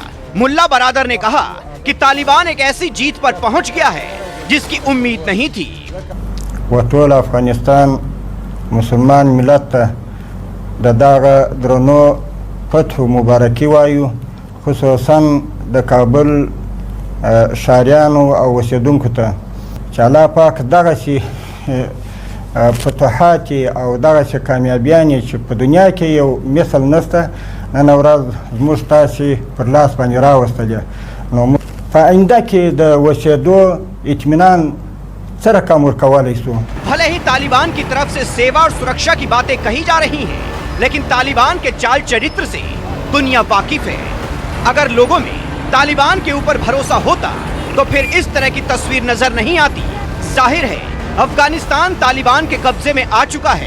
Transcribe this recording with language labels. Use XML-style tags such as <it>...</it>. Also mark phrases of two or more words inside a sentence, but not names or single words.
<hi>मुल्ला बरादर ने कहा कि तालिबान एक ऐसी जीत पर पहुंच गया है जिसकी उम्मीद नहीं थी।</hi> <ps>ټول افغانستان مسلمان ملت ته د دغو درنو فتحې مبارکي وایو، خصوصاً د کابل شاریانو او اوسیدونکو ته چې الله پاک دغسې فتوحات او دغسې کامیابیانې چې په دنیا کې یو مثل نشته، نن ورځ زموږ تاسې پر لاس باندې راوستلې. نو په آینده کې د اوسېدو اطمینان څه رقم ورکولی شو.</ps> <hi>भले ही तालिबान की तरफ से सेवा और सुरक्षा की बातें कही जा रही हैं, लेकिन तालिबान के चाल चरित्र से दुनिया वाकिफ है। अगर लोगों में तालिबान के ऊपर भरोसा होता तो फिर इस तरह की तस्वीर नजर नहीं आती। जाहिर है अफगानिस्तान तालिबान के कब्जे में आ चुका है।</hi>